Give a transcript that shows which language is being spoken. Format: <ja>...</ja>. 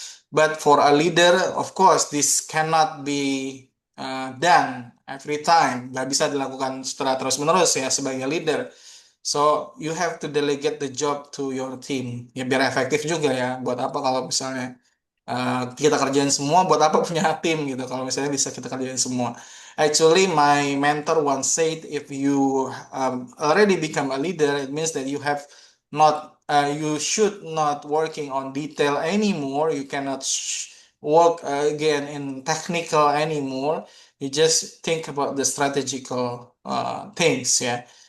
<en>But for a leader, of course, this cannot be done every time.</en> <id>Nggak bisa dilakukan secara terus-menerus ya sebagai leader.</id> <en>So you have to delegate the job to your team.</en> <id>Ya biar efektif juga ya. Buat apa kalau misalnya kita kerjain semua, buat apa punya tim gitu kalau misalnya bisa kita kerjain semua.</id> <en>Actually, my mentor once said, if you already become a leader, it means that you have not, you should not working on detail anymore. You cannot work again in technical anymore. You just think about the strategical things ya.</en>